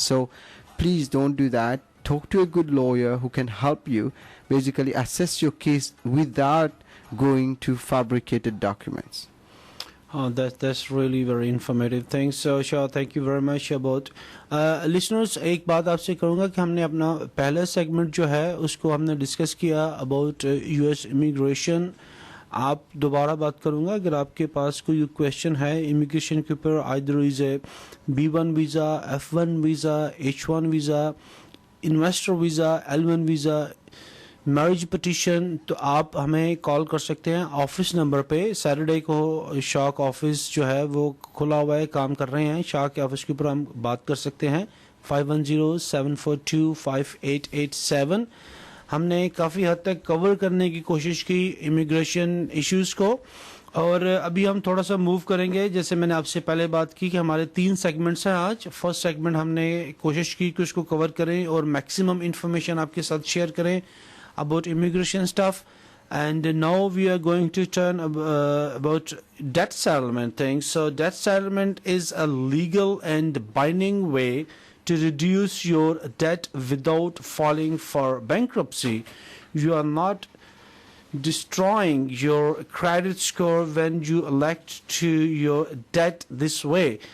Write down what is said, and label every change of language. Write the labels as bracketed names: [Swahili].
[English] So please don't do that. Talk to a good lawyer who can help you basically assess your case without going to fabricated documents. That's really very informative. Thanks, Shah. Thank you very much about listeners. [Hindi] एक बात आपसे करूँगा कि हमने अपना पहला segment जो है उसको हमने डिस्कस किया अबाउट US इमिग्रेशन. आप दोबारा बात करूँगा अगर आपके पास कोई क्वेश्चन है इमिग्रेशन के ऊपर, either is a B1 visa, F1 visa, H1 visa, investor visa, L1 visa, marriage petition, तो आप हमें कॉल कर सकते हैं ऑफिस नंबर पे. सैटरडे को शाह का ऑफिस जो है वो खुला हुआ है, काम कर रहे हैं. शाह के ऑफिस के ऊपर हम बात कर सकते हैं 5107425887. हमने काफ़ी हद तक कवर करने की कोशिश की इमिग्रेशन इश्यूज़ को, और अभी हम थोड़ा सा मूव करेंगे. जैसे मैंने आपसे पहले बात की कि हमारे 3 सेगमेंट्स हैं आज. फर्स्ट सेगमेंट हमने कोशिश की कि उसको कवर करें और मैक्सिमम इंफॉर्मेशन आपके साथ शेयर करें [English] about immigration stuff, and now we are going to turn about debt settlement things. So debt settlement is a legal and binding way to reduce your debt without filing for bankruptcy. You are not destroying your credit score when you elect to your debt this way.